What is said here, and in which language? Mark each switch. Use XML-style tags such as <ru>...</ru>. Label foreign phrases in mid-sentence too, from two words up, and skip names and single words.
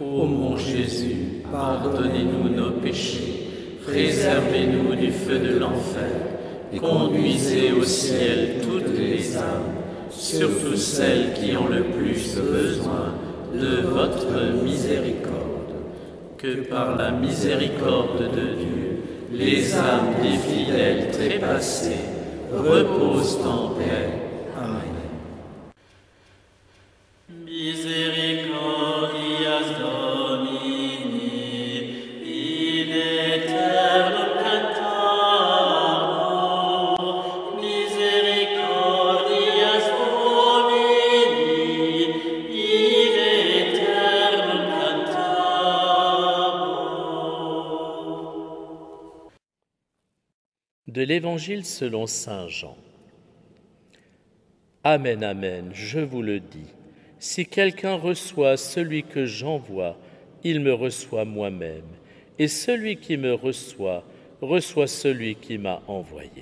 <fr>Ô mon Jésus, pardonnez-nous nos péchés, préservez-nous du feu de l'enfer, et conduisez au ciel toutes les âmes, surtout celles qui ont le plus besoin de votre miséricorde. Que par la miséricorde de Dieu, les âmes des fidèles trépassés reposent en paix. Amen.</fr> <la>Misericordias Domini, in aeternum cantator, misericordias Domini, in aeternum cantator.</la> <fr>De l'Évangile selon saint Jean. Amen, amen, je vous le dis. Si quelqu'un reçoit celui que j'envoie, il me reçoit moi-même, et celui qui me reçoit, reçoit celui qui m'a envoyé.</fr>